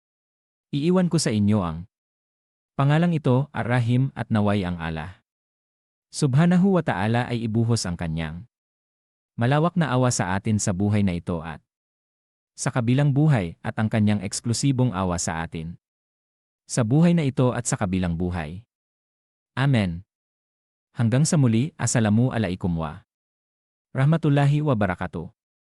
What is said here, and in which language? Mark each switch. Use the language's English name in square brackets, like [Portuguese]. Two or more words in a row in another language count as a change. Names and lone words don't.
[Filipino] Iiwan ko sa inyo ang pangalang ito, Ar-Rahim, at naway ang Allah [Arabic] سبحانه وتعالى [Filipino] ay ibuhos ang kanyang malawak na awa sa atin sa buhay na ito at sa kabilang buhay, at ang kanyang eksklusibong awa sa atin sa buhay na ito at sa kabilang buhay. Amen. Hanggang sa muli, [Arabic] السلام عليكم ورحمة الله وبركاته.